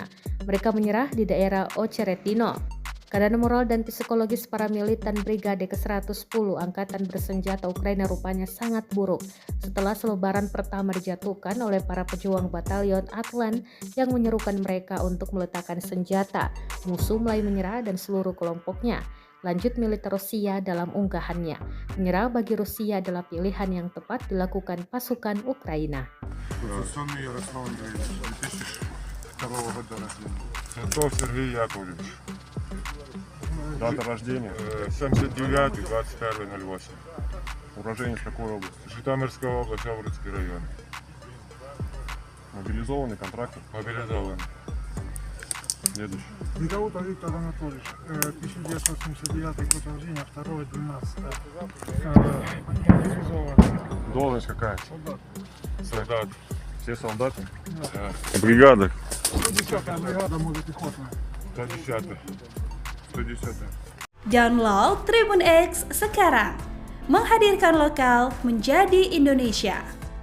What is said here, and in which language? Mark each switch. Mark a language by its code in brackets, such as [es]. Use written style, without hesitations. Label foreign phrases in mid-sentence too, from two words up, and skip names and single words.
[id] Mereka menyerah di daerah Ocheretino. Keadaan moral dan psikologis para militan Brigade ke-110 Angkatan Bersenjata Ukraina rupanya sangat buruk setelah selebaran pertama dijatuhkan oleh para pejuang batalion Atlan yang menyerukan mereka untuk meletakkan senjata. Musuh mulai menyerah dan seluruh kelompoknya. Lanjut militer Rusia dalam unggahannya, menyerah bagi Rusia adalah pilihan yang tepat dilakukan pasukan Ukraina. [ru] Конституционный Ярослав Андреевич, 2002 года рождения. Титов Сергей Яковлевич. Дата рождения 79 21.08. Уроженец какой области? Житомирская область, Овруцкий район. Мобилизованный, контрактор? Мобилизованный. Следующий. Бегаутов Виктор Анатольевич, 1989 год рождения, 2.12. Мобилизованный. Должность какая? Солдат. Солдат. Все солдаты? Да. Бригада? 10-я бригада мотопехотная. 110. 110. [id] Download Tribun X sekarang, menghadirkan lokal menjadi Indonesia.